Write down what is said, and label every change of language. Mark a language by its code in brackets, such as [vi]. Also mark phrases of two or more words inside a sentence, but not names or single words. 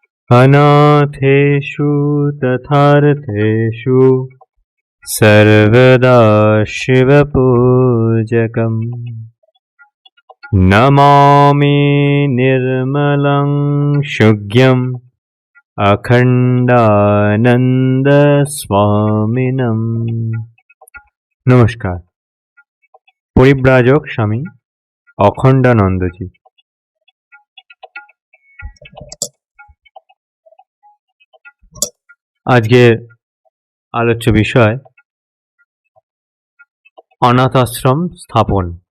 [sa] अनाथेषु तथार्थेषु सर्वदा शिवपूजकम् नमामि निर्मलं शुद्धम् अखण्डानन्दस्वामिनम्। [bn] नमस्कार। পরিব্রাজক স্বামী অখণ্ডানন্দজি। আজকের আলোচ্য বিষয় অনাথ আশ্রম স্থাপন।